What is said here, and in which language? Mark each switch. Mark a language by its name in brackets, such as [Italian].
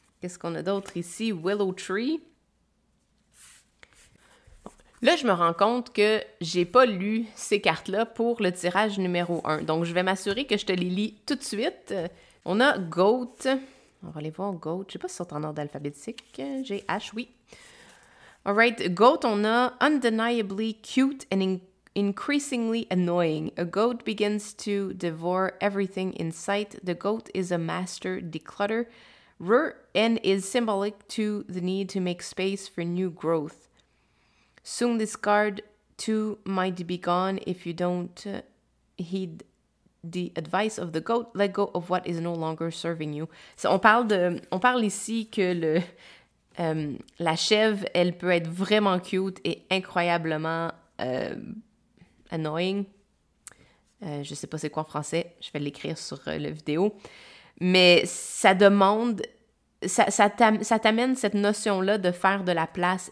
[French] Qu'est-ce qu'on a d'autre ici? Willow Tree. Là, je me rends compte que j'ai pas lu ces cartes-là pour le tirage numéro 1. Donc, je vais m'assurer que je te les lis tout de suite. On a Goat. On va aller voir Goat. Je sais pas si c'est en ordre alphabétique. J'ai H, oui. [English] Alright, Goat, [French] on a [English] undeniably cute and increasingly annoying. A goat begins to devour everything in sight. The goat is a master declutterer and is symbolic to the need to make space for new growth. Soon this card too might be gone if you don't heed the advice of the goat. Let go of what is no longer serving you. [French] On parle ici que la chèvre, elle peut être vraiment cute et incroyablement annoying. Je sais pas c'est quoi en français, je vais l'écrire sur la vidéo. Mais ça demande, ça t'amène cette notion-là de faire de la place.